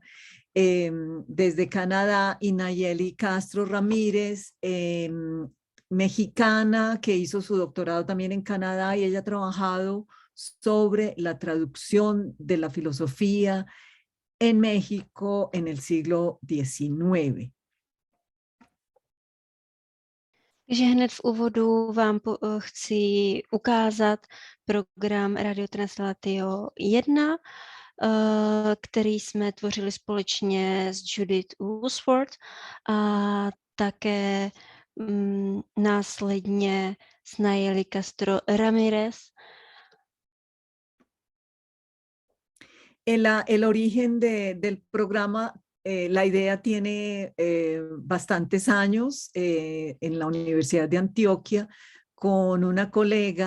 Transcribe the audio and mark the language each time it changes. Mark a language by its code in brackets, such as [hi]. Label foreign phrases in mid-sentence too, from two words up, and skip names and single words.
[es] Desde Canadá, Inayeli Castro Ramírez, mexicana, que hizo su doctorado también en Canadá, y ella ha trabajado sobre la traducción de la filosofía en México en el siglo XIX. [cs] Takže hned v úvodu vám chci ukázat program Radio Translatio 1, který jsme tvořili společně s Judith Woodsworth a také následně s Nayeli Castro Ramírez. [es] El origen del programa, la idea tiene bastantes años en la Universidad de Antioquia con una colega,